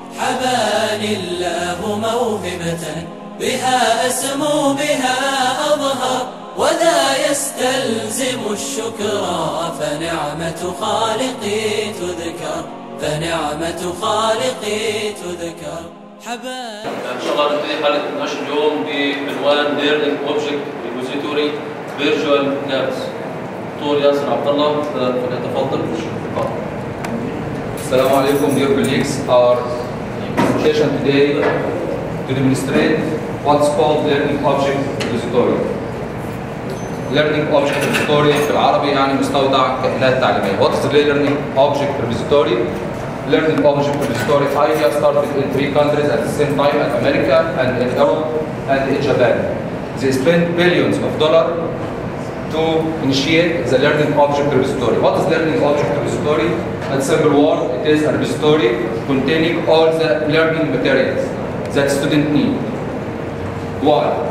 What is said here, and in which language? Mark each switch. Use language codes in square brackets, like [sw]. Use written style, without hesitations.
[ar] حباني الله موهبة بها أسمو بها أظهر، وذا يستلزم الشكر فنعمة خالقي تذكر. فنعمة خالقي تذكر. إن شاء الله نبتدي حلقة نقاش اليوم بعنوان Learning Object Respository Virtual Labs. دكتور ياسر عبد الله فليتفضل بالشرح. السلام عليكم [en] dear colleagues. Our presentation today to demonstrate what's called Learning Object Repository. [ar] Learning Object Repository في العربي يعني مستودع كائنات تعليمية. [en] What is the Learning Object Repository? Learning Object Repository idea started in 3 countries at the same time, at America and in Europe and in Japan. They spent billions of dollars to initiate the Learning Object Repository. What is Learning Object Repository? In simple word, it is a repository containing all the learning materials that students need. Why?